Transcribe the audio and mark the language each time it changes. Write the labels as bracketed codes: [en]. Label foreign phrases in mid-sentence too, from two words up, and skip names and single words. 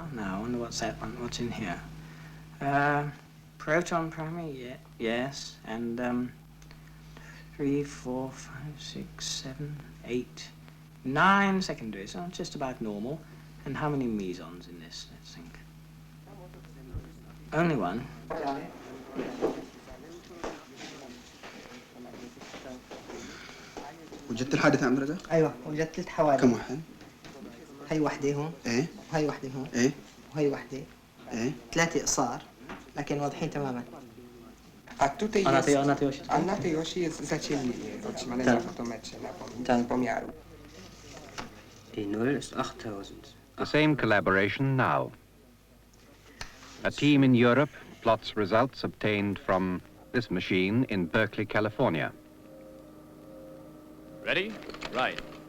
[en] Now, I wonder what's that one, what's in here? Proton primary, yeah, yes, and 3, 4, 5, 6, 7, 8, 9 secondaries, so just about normal. And how many mesons in this, let's think? Only one. [ar] وجدت الحادثة عم رجع؟ ايوه وجدت 3 حوادث. كم واحد؟ هي وحده هون. ايه وهي وحده هون. ايه وهي وحده. ايه 3 إقصار لكن واضحين تماما. [pl] A tutaj A na tej, jest, a na tej osi? a na tej osi jest zaciemnienie otrzymane na fotometrze, na pomiaru. [de] Die Null ist 8000. [en] The same collaboration now. A team in Europe plots results obtained from this machine in Berkeley, California. Ready? Right.